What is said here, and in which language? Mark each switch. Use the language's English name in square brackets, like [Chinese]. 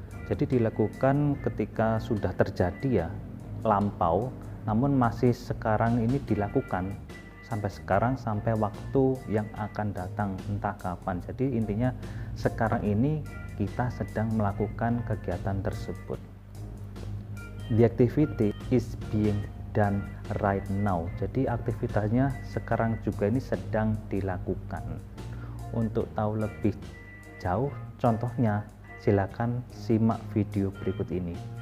[Indonesian] Jadi dilakukan ketika sudah terjadi ya, lampau, namun masih sekarang ini dilakukan sampai sekarang, sampai waktu yang akan datang entah kapan. Jadi intinya sekarang ini kita sedang melakukan kegiatan tersebut. [English] The activity is being done right now. [Indonesian] Jadi aktivitasnya sekarang juga ini sedang dilakukan. Untuk tahu lebih jauh contohnya, silakan simak video berikut ini.